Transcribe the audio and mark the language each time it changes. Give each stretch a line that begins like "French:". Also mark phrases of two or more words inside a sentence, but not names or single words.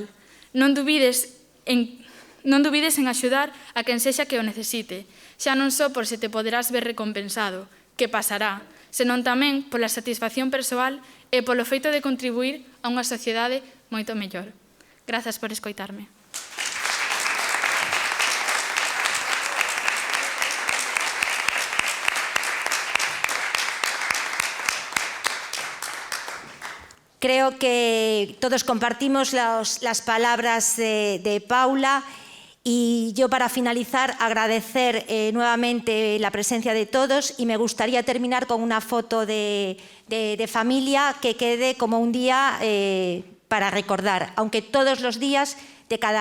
Galician: Non dubides en axudar a quen sexa que o necesite, xa non só por se te poderás ver recompensado, que pasará, senón tamén pola satisfacción persoal e polo feito de contribuir a unha sociedade moito mellor. Grazas por escoitarme.
Spanish: Creo que todos compartimos las palabras de Paula y yo, para finalizar, agradecer nuevamente la presencia de todos, y me gustaría terminar con una foto de familia que quede como un día para recordar, aunque todos los días de